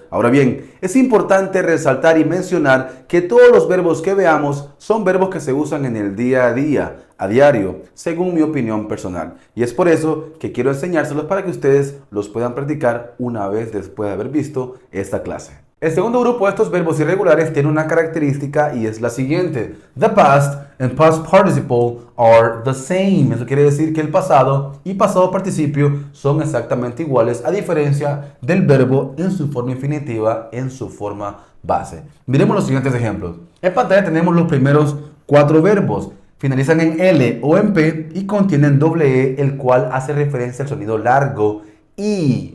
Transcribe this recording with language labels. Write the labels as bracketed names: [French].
[Spanish] Ahora bien, es importante resaltar y mencionar que todos los verbos que veamos son verbos que se usan en el día a diario, según mi opinión personal. Y es por eso que quiero enseñárselos para que ustedes los puedan practicar una vez después de haber visto esta clase. El segundo grupo de estos verbos irregulares tiene una característica y es la siguiente. [English] The past and past participle are the same. [Spanish] Eso quiere decir que el pasado y pasado participio son exactamente iguales a diferencia del verbo en su forma infinitiva, en su forma base. Miremos los siguientes ejemplos. En pantalla tenemos los primeros 4 verbos. Finalizan en L o en P y contienen doble E, el cual hace referencia al sonido largo I.